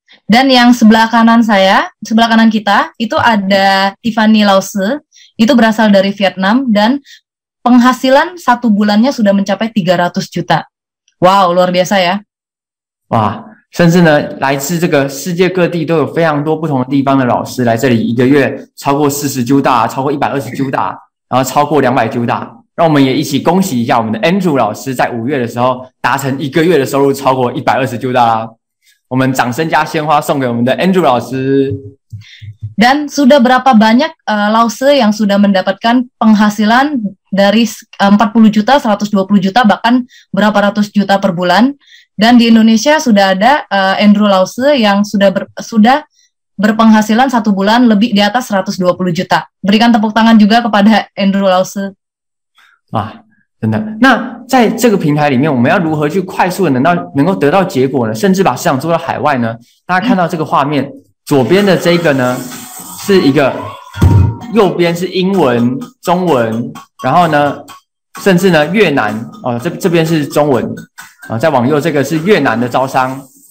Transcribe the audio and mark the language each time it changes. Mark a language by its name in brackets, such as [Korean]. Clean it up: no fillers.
[Indonesian] Dan yang sebelah kanan kita itu ada Tiffany Lause, itu berasal dari Vietnam dan penghasilan 1 bulannya sudah mencapai 300 juta。 Wow， luar biasa ya。 [Chinese] 哇，甚至呢，来自这个世界各地都有非常多不同的地方的老师来这里1个月超过40 juta， 超过120 juta。然后超过200 juta， 让我们也一起恭喜一下我们的 Andrew 老师在5月的时候达成1个月的收入超过120 juta 啦！我们掌声加鲜花送给我们的 Andrew 老师。 [Indonesian] Dan sudah berapa banyak Lause yang sudah mendapatkan penghasilan dari 40 juta, 120 juta, bahkan berapa ratus juta per bulan. Dan di Indonesia sudah ada Andrew Lause yang sudah berpenghasilan 1 bulan lebih di atas 120 juta. Berikan tepuk tangan juga kepada Andrew Lause。 [Chinese] 啊，真的。那在这个平台里面，我们要如何去快速的能够得到结果呢？甚至把市场做到海外呢？大家看到这个画面，左边的这个呢是一个，右边是英文、中文，然后呢，甚至呢越南哦，这边是中文啊，再往右这个是越南的招商。